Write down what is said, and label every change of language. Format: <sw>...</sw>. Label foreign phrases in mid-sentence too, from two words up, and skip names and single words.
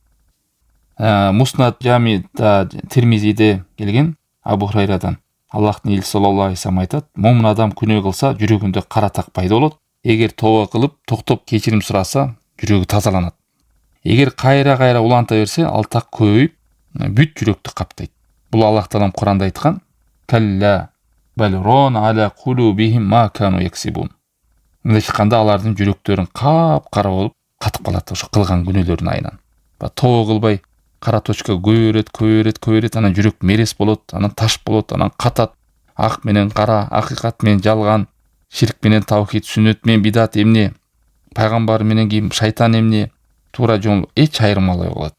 <ky>Муснад Жамида Тирмизиде келген Абу Хурайрадан Аллахтын элчиси</ky> <ar>صلى الله عليه وسلم</ar> <ky>айтат: "Момун адам күнөө кылса, жүрөгүндө кара так пайда болот. Эгер тооба кылып, токтоп кечирим сураса, жүрөгү тазаланат. Эгер кайра уланта берсе, ал так көбөйүп, бүт жүрөктү каптайт." Бул Аллах Таалам Куранда айткан:</ky> <ar>"كلا بل ران على قلوبهم ما كانوا يكسبون."</ar> <ky>Мындай чыкканда алардын жүрөктөрүн кап-кара болуп катып калат ошо кылган күнөөлөрүнүн айынан. Тоо кылбай кара точка көбөйрөт, анан жүрөк мерес болот, анан таш болот, анан катат. Ак менен кара, акыйкат менен жалган, ширк менен таухид, сүннөт менен бидат эмне, пайгамбар менен ким, шайтан эмне, туура жол эч айырмалай калат.</ky>